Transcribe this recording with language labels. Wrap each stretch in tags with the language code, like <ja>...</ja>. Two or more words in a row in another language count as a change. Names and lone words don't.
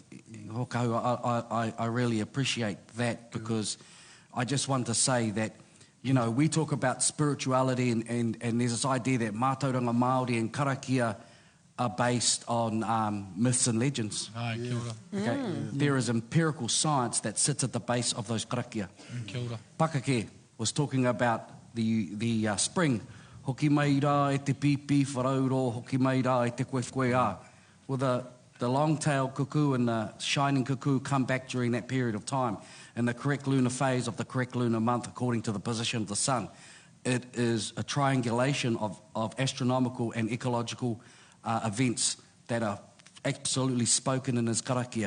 <en>I really appreciate that, because I just want to say that, we talk about spirituality and there's this idea that</en> <mi>mātauranga Māori</mi> <en>and karakia are based on myths and legends. Okay? There is empirical science that sits at the base of those karakia. Pakake was talking about the spring.</en> <mi>Hoki mai rā e te pipi, wharauro, hoki mai rā e te koe a.</mi> <en>Well, the long-tailed cuckoo and the shining cuckoo come back during that period of time, in the correct lunar phase of the correct lunar month according to the position of the sun. It is a triangulation of astronomical and ecological events that are absolutely spoken in his karakia.</en>